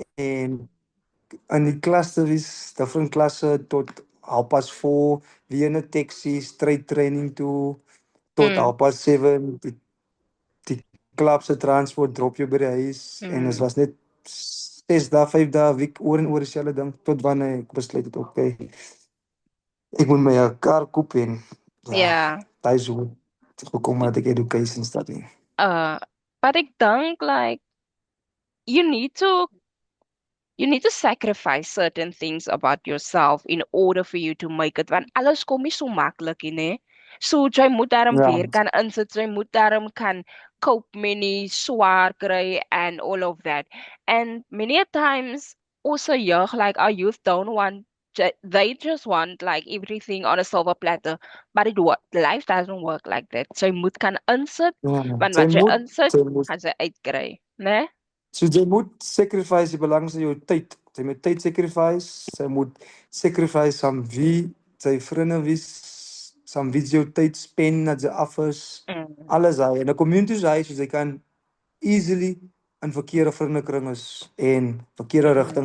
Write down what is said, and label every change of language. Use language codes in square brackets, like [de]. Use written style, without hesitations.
[af] en in die klas te wees, different klasse tot 4:30 weer in 'n taxi [en] straight training [af] toe tot mm, 7:30 die klub se transport drop jou by die huis en dit mm, was net 6 dae, 5 dae week oor en oor dieselfde ding tot wanneer ek besluit het okay, ek moet my 'n kar koop en ja, yeah. daai is hoe het gekom dat ek [en] education study. Uh, but [af] ek dink [en] like you need to you need to sacrifice certain things about yourself in order for you to make it. [af] Want alles kom nie so maklik nie, né? So jy moet daarom Ja, weer kan insit, jy moet daarom kan cope met die swaar kry [en] and all of that. And many a times also young, like our youth don't want they just want like everything on a silver platter. But life doesn't work like that. [af] So jy moet kan insit, ja, want jy wat jy moet insit, jy moet gaan jy uitkry, né? so jy moet sacrifice die belangrikste jou tyd. Jy moet tyd sacrifice, jy moet sacrifice aan wie sy vriende wies, aan wie jy jou tyd spend dat jy af is. Mm, Alles daai. En 'n community is hy so jy kan easily in verkeerde vriendekring is en verkeerde rigting